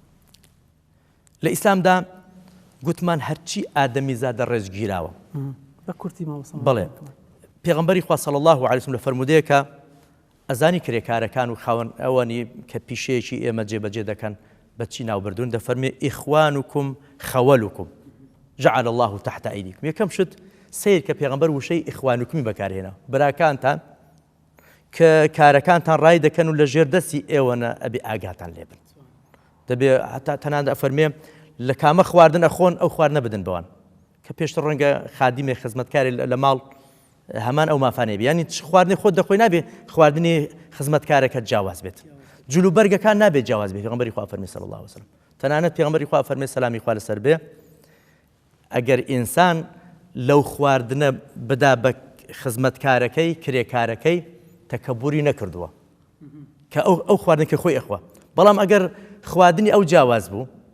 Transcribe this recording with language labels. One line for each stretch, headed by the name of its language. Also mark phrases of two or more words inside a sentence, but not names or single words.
Central Kurdish: لە ئیسلامدا گوتمان هەرچی ئادەمی زادە ڕێزگیراوە بە کورتی مامۆستا. بەڵێ پێغەمبەری خوا
Arabic: صلی الله علیه وسلم
Central Kurdish: لە فەرمودەیەکە ئەزانی کرێکارەکان و خاوەن ئەوانی کە پیشەیەکی ئێمە جێبەجێ دەکەن بەچی ناوبردوون دەفەرمێ
Arabic: ئیخوانکم خەوەلکم جعل الله تحت ئەیدیکم.
Central Kurdish: یەکەم شت سیر کە پێغەمبەر وشەی ئیخوانکمی بەکارهێنا براکانتان کە کارەکانتان ڕای دەکەن و لە ژێر دەستی ئێوەنە ئەبێ ئاگاتان لێبن دەبێ هەتا تەنانەت ئەفەرمێ لە کامە خواردن ئەخۆن ئەو خواردنە بدەن بەوان کە پێشتر ڕەنگە خادیمێ خزمەتکاری لە ماڵ هەمان ئەو مافانەیە بێ ینی خواردنی خۆت دەخۆی نابێ خواردنی خزمەتکارەکەت جیاواز بێت جلوبەرگەکان نابێت جیاواز بێت پێغەمبەری خوا فەرمێ
Arabic: صلی الله علیه وسلم
Central Kurdish: تەنانەت پێغەمبەری خوا فەرمێ سەلامی خوا لەسەر بێ ئەگەر ئینسان لەو خواردنە بدا بە خزمەتکارەکەی کرێکارەکەی تەکەبوری نەکردووە کە ئەو خواردنکە خۆی ئەخوا بەڵام ئەگەر خواردنی ئەو جیاواز بوو